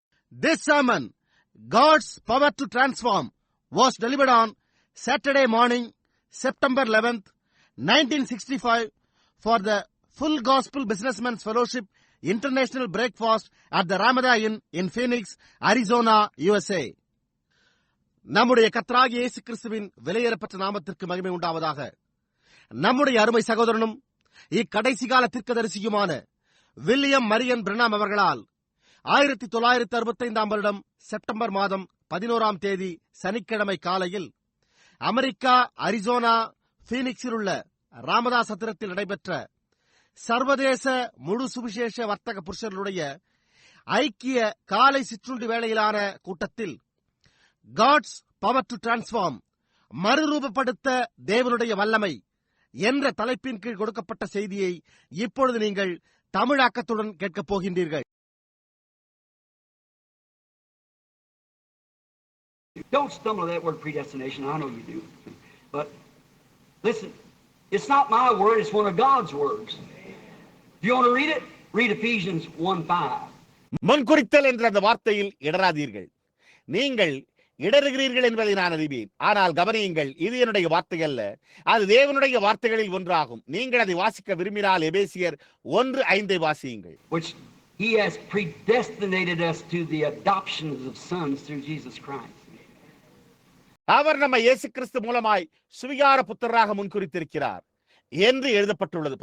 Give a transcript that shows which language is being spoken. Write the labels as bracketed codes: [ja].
[en] This sermon, God's Power to Transform, was delivered on Saturday morning, September 11th, 1965 for the Full Gospel Businessmen's Fellowship International Breakfast at the Ramada Inn in Phoenix, Arizona, USA. [ta] நம்முடைய கர்த்தராகிய இயேசு கிறிஸ்துவின் விலையேறப்பட்ட நாமத்திற்கு மகிமை உண்டாவதாக. நம்முடைய அருமை சகோதரனும் இக்கடைசி கால தீர்க்கதரிசியுமான வில்லியம் மரியன் பிரணாம் அவர்களால் 1965 வருடம் செப்டம்பர் மாதம் 11ஆம் தேதி சனிக்கிழமை காலையில் அமெரிக்கா அரிசோனா பீனிக்ஸில் உள்ள ராமதா சத்திரத்தில் நடைபெற்ற சர்வதேச முழு சுவிசேஷ வர்த்தக புருஷர்களுடைய ஐக்கிய காலை சிற்றுண்டி வேளையிலான கூட்டத்தில் [en] God's power to transform, [ta] மறுரூபப்படுத்த தேவனுடைய வல்லமை என்ற தலைப்பின் கீழ் கொடுக்கப்பட்ட செய்தியை இப்பொழுது நீங்கள் தமிழாக்கத்துடன் கேட்கப் போகின்றீர்கள். [en] Don't stumble at that word predestination. I know you do. But listen, it's not my word, it's one of God's words. If you want to read it, read Ephesians 1:5. [ta] முன்குறித்தல் என்ற அந்த வார்த்தையில் இடராதீர்கள். நீங்கள் இடறுகிறீர்கள் என்பதை நான் அறிவேன். ஆனால் கவனியுங்கள், இது என்னுடைய வார்த்தை அல்ல, அது தேவனுடைய வார்த்தைகளில் ஒன்றாகும். நீங்கள் அதை வாசிக்க விரும்பினால் எபேசியர் 1:5 வாசியுங்கள். [en] Which he has predestinated us to the adoption of sons through Jesus Christ. [ta] அவர் நம்ம இயேசு கிறிஸ்து மூலமாய் சுவிகார புத்திரராக முன்குறித்திருக்கிறார் என்று எழுதப்பட்டுள்ளது.